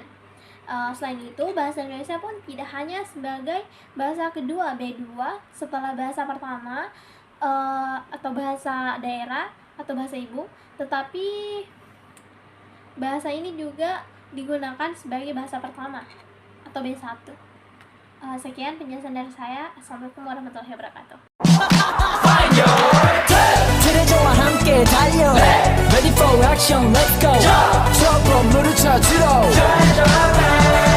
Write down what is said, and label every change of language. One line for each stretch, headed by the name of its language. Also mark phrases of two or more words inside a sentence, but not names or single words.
Indonesian: Selain itu, bahasa Indonesia pun tidak hanya sebagai bahasa kedua B2 setelah bahasa pertama, atau bahasa daerah atau bahasa ibu, tetapi bahasa ini juga digunakan sebagai bahasa pertama atau B1. Sekian penjelasan dari saya.
Arabic: السلام عليكم ورحمة الله وبركاته.
Korean: 트레저와 함께 달려
English: Ready for action, let's go
Korean: 트러블 물을 찾으러